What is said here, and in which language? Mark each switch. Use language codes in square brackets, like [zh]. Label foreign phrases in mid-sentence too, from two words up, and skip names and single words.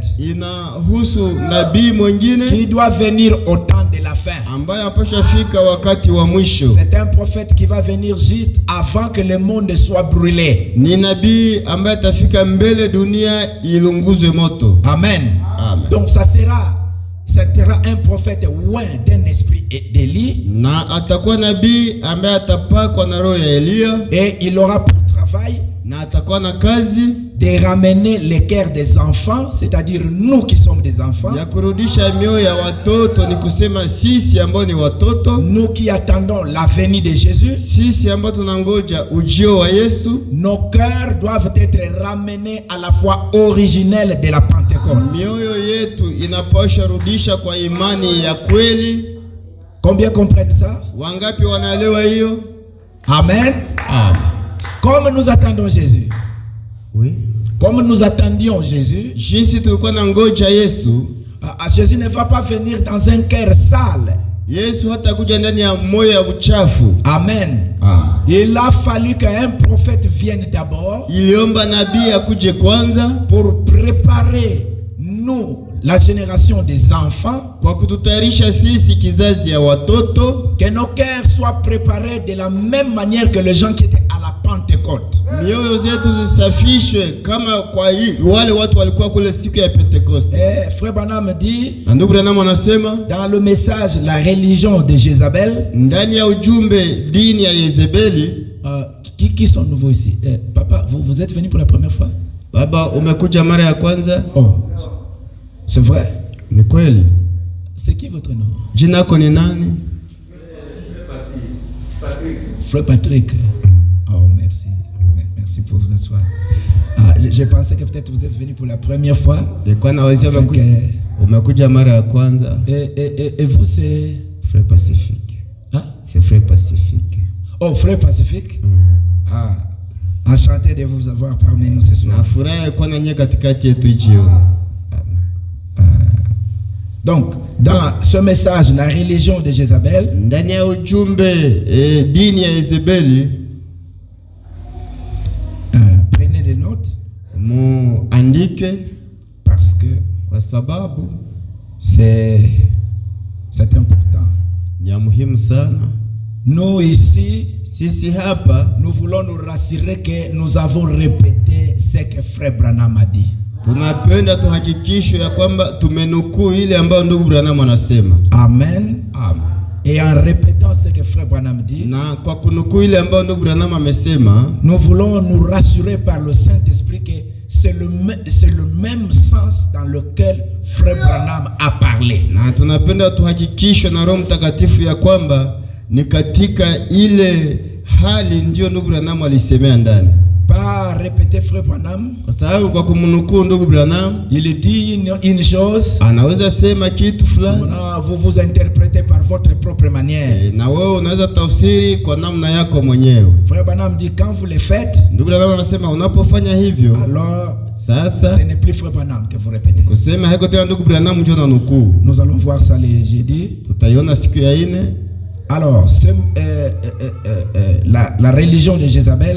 [sw] inahusu nabii mwingine [fr] qui doit venir au temps de la fin. [sw] Ambaye apashafika wakati wa mwisho. [fr] C'est un prophète qui va venir juste avant que le monde soit brûlé. [sw] Ni nabii ambaye atafika mbele dunia ilunguzwe moto. Amen. Amen. [fr] Donc ça sera un prophète loin d'un esprit d'Élie. [sw] Na atakuwa nabii ambaye atapakwa na roho ya Elia. [fr] Et il aura pour travail [sw] na atakuwa na kazi [fr] de ramener les cœurs des enfants, c'est-à-dire nous qui sommes des enfants. [sw] Ya kurudisha mioyo ya watoto, ni kusema sisi ambao ni watoto. [fr] Nous qui attendons la venue de Jésus. [sw] Sisi ambao tunangoja ujio wa Yesu. [fr] Nos cœurs doivent être ramenés à la foi originelle de la Pentecôte. [sw] Mioyo yetu inapaswa rudisha kwa imani ya kweli. [fr] Combien comprennent ça? [sw] Wangapi wanaelewa hiyo? Amen. Amen. [fr] Comme nous attendons Jésus. Oui. Comme nous attendions Jésus. [sw] Jésus tulikuwa na ngoja Yesu. [fr] Jésus ne va pas venir dans un cœur sale. [sw] Yesu hatakuja ndani ya moyo ya uchafu. Amen. Amen. [fr] Il a fallu qu'un prophète vienne d'abord. [sw] Iliomba nabii akuje kwanza [fr] pour préparer nous, la génération des enfants, [sw] kwa kututayarisha sisi kizazi ya watoto, [fr] que nos cœurs soient préparés de la même manière que les gens qui étaient à la Pentecôte. [sw] Mioyo zetu zisafishwe kama kwa wale watu walikuwa kule siku ya Pentecoste. [fr] Frère Branham dit, [sw] ndugu Branham anasema, [fr] dans le message la religion de Jézabel, [sw] ndani ya ujumbe dini ya Yezebeli. [fr] Qui sont nouveaux ici? Papa, vous êtes venu pour la première fois? [sw] Baba, umekuja mara ya kwanza? [fr] Oh. C'est vrai? [sw] Ni kweli. [fr] C'est qui votre nom? [sw] Jina lako ni nani? [fr] Frère Patrick. Oh, merci. Merci pour vous asseoir. Je pensais que peut-être vous êtes venu pour la première fois. [sw] Umekuja mara ya kwanza. [fr] Et vous c'est Frère Pacifique. Hein? C'est Frère Pacifique. Oh, Frère Pacifique. Enchanté de vous avoir parmi nous ce soir. [sw] Nafurahi kuwa nanyi katikati yetu jioni. [fr] Donc, dans ce message, la religion de Jézabel, [sw] ndani ya ujumbe dini ya Yezebeli, [fr] prenez des notes, [sw] muandike, [fr] parce que [sw] kwa sababu [fr] c'est important. [sw] Ni ya muhimu sana. [fr] Nous ici, [sw] sisi hapa, [fr] nous voulons nous rassurer que nous avons répété ce que Frère Branham a dit. [sw] Tunapenda tuhakikisho ya kwamba tumenukuu ile ambayo ndugu Branham anasema. Amen. Amen. [fr] Et en répétant ce que Frère Branham dit, [sw] na kwa kunukuu ile ambayo ndugu Branham amesema, [fr] nous voulons nous rassurer par le Saint-Esprit que c'est le même sens dans lequel Frère Branham a parlé. [sw] Na tunapenda tuhakikisho na Roho Mtakatifu ya kwamba ni katika ile hali ndio ndugu Branham alisemea ndani. [fr] Pas répéter Frère Branham. [sw] Kwa sababu kwa kumnukuu ndugu Branham, [fr] il dit une chose, [sw] anaweza sema kitu fulani, [fr] vous interprétez par votre propre manière. [sw] Na wewe unaweza tafsiri kwa namna yako mwenyewe. [fr] Frère Branham dit quand vous le faites, [sw] ndugu Branham anasema unapofanya hivyo, [fr] alors [sw] sasa [fr] ce n'est plus Frère Branham que vous répétez. [sw] Kusema haiko tena ndugu Branham ndio ananukuu. [fr] Nous allons voir ça le jeudi. [sw] Tutaiona siku ya 4. [fr] Alors, la religion de Jézabel,